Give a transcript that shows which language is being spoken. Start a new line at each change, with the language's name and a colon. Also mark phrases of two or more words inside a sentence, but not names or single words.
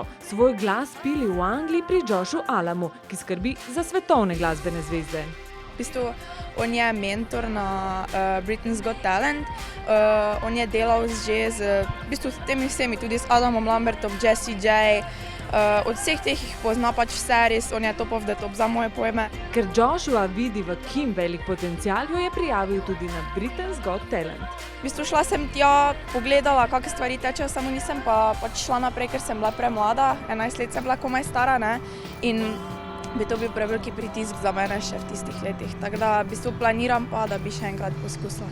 Slovenian: Svoj glas pili v Angliji pri Joshu Alamu, ki skrbi za svetovne glasbene zvezde. V bistvu on je mentor na Britain's Got Talent. On je delal že z v bistvu temi vsemi, tudi s Adamom Lambertom, Jessie J. Od vseh teh jih pozna pač vse, res on je
English: top of the top
Slovenian: za moje pojme. Ker Joshua vidi v Kim velik potencial, jo je prijavil tudi na Britain's Got Talent. V bistvu šla sem tja, pogledala, kakšne stvari tečejo, samo nisem pa pač šla naprej, ker sem bila premlada, 11 let sem bila komaj stara, ne, in bi to bil preveliki pritisk za mene še v tistih letih, tako da v bistvu planiram pa, da bi še enkrat poskusila.